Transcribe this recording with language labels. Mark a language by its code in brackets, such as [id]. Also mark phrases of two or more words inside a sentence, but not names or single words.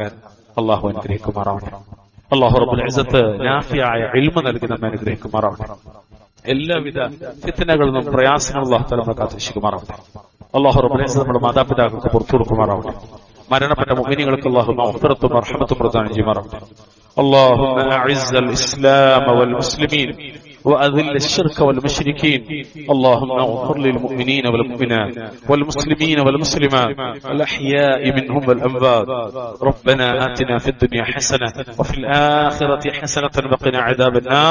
[ml] അല്ലാഹു അനുഗ്രഹിക്കുമാറാവട്ടെ. [ar] الله رب العزة [ml] നാഫിയായ ഇൽമ് നൽകി നമ്മെ അനുഗ്രഹിക്കുമാറാവട്ടെ. എല്ലാവിധ ഫിത്നകളിൽ നിന്നും പ്രയാസങ്ങൾ [ar] الله تعالى [ml] നമ്മെ കാത്തുരക്ഷിക്കുമാറാവട്ടെ. [ar] الله رب العزة [ml] നമ്മുടെ മാതാപിതാക്കൾക്ക് പുറത്തു കൊടുക്കുമാറാവട്ടെ. മരണപ്പെട്ട മുഅ്മിനീങ്ങൾക്ക് അല്ലാഹു മഗ്ഫിറത്തും റഹ്മത്തും പ്രദാനം ചെയ്യുമാറാവട്ടെ. [ar] اللهم أعز الإسلام والمسلمين وأذل الشرك والمشركين. اللهم اغفر للمؤمنين والمؤمنات والمسلمين والمسلمات الأحياء منهم والأموات. ربنا آتنا في الدنيا حسنة وفي الآخرة حسنة وقنا عذاب النار.